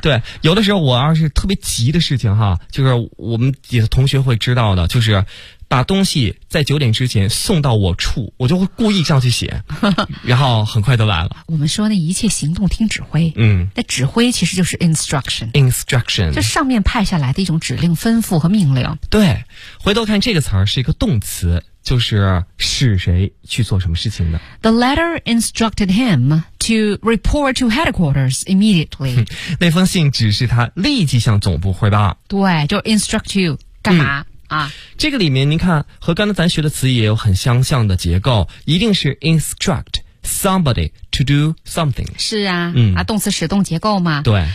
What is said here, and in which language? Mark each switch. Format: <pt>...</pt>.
<zh>对，有的时候我要是特别急的事情哈，就是我们也同学会知道的，就是把东西在9点之前送到我处，我就会故意这样去写，然后很快就来了。我们说那一切行动听指挥，那指挥其实就是 instruction， 就上面派下来的一种指令、吩咐和命令。对，回头看这个词儿是一个动词，就是使谁去做什么事情的。</zh> <en>The letter instructed him to report to headquarters immediately.</en> <zh>那封信指示他立即向总部汇报。对，就 instruct you 干嘛？这个里面您看和刚才咱学的词也有很相像的结构，一定是</zh> <en>instruct somebody to do something。</en> <zh>是啊，动词使动结构嘛。对，</zh>